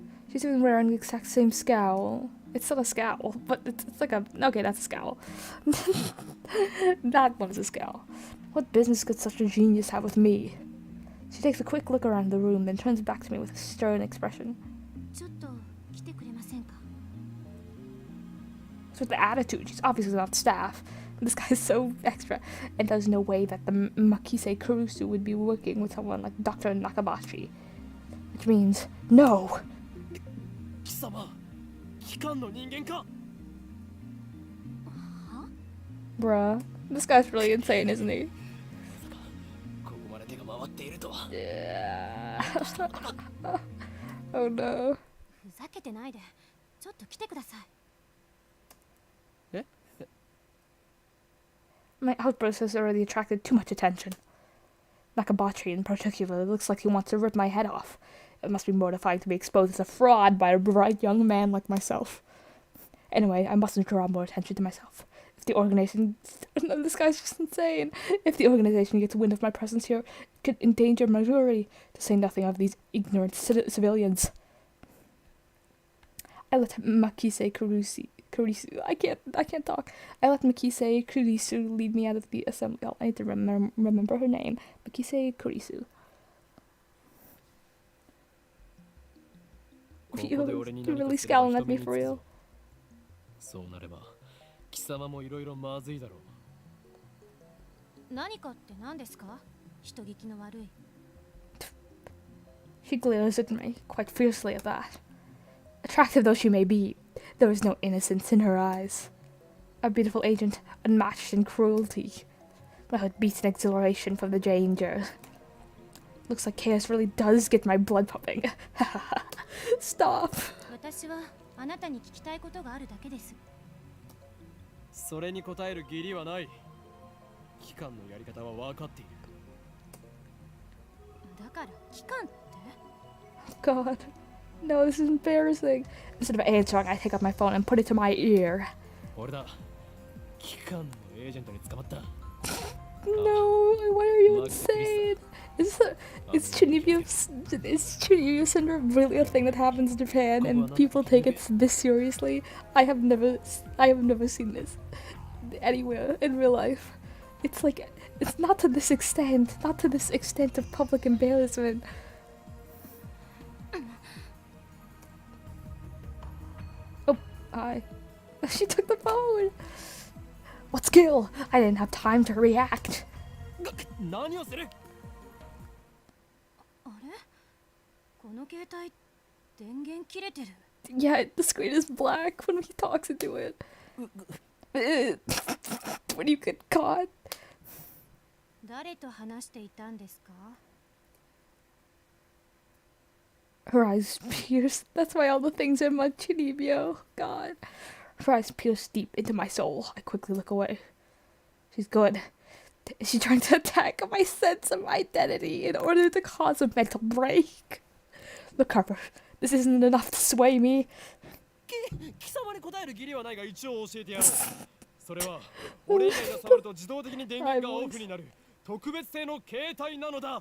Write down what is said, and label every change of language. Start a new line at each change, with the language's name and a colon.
English: She's even wearing the exact same scowl. It's not a scowl, but it's like a... Okay, that's a scowl. That one is a scowl. What business could such a genius have with me? She takes a quick look around the room, then turns back to me with a stern expression.
Japanese: ちょっと来てくれませんか?
English: So with the attitude, she's obviously not staff. This guy's so extra, and there's no way that the Makise Kurusu would be working with someone like Dr. Nakabashi. Which means, no!
Japanese: 貴様機関の人間か?
English: Bruh, this guy's really insane, isn't he?
Japanese: ここまで手が回っているとは
English: Yeah. Oh no.
Japanese: ふざけてないでちょっと来てください.
English: My outburst has already attracted too much attention. Nakabachi in particular looks like he wants to rip my head off. It must be mortifying to be exposed as a fraud by a bright young man like myself. Anyway, I mustn't draw more attention to myself. If the organization... this guy's just insane. If the organization gets wind of my presence here, it could endanger my jury, to say nothing of these ignorant civilians. I let Makise Kurisu... I can't talk. I let Makise Kurisu lead me out of the assembly hall. I need to remember her name. Makise Kurisu. You're really scowling at me for real.
Japanese: そうなれば貴様もいろいろまずいだろう. 何かって何ですか?人聞きの悪い.
English: She glares at me, quite fiercely at that. Attractive though she may be, there is no innocence in her eyes. A beautiful agent, unmatched in cruelty. My heart beats in exhilaration from the danger. Looks like chaos really does get my blood pumping. Stop.
Japanese: 私はあなたに聞きたいことがあるだけです。それに答える義理はない。機関のやり方は分かっている。だから機関って?
English: God. No, this is embarrassing. Instead of answering, I take up my phone and put it to my ear.
Japanese: 俺だ。機関のエージェントに捕まった。
English: No, why are you insane? Is Chunibyo syndrome really a thing that happens in Japan and people take it this seriously? I have never seen this anywhere in real life. It's like, it's not to this extent of public embarrassment. Oh, hi. She took the phone. What skill? I didn't have time to react.
Japanese: 何をする? あれ? この携帯電源切れてる.
English: Yeah, the screen is black when he talks into it. When you get caught.
Japanese: 誰と話していたんですか?
English: Her eyes pierce. That's why all the things in my Chinibyo. God. Her eyes pierce deep into my soul. I quickly look away. She's good. Is she trying to attack my sense of identity in order to cause a mental break? Look, Harper. This isn't enough to sway me.
Japanese: 貴様に答える義理はないが一応教えてやろう。それは俺以外が触ると自動的に電源がオフになる特別製の携帯なのだ。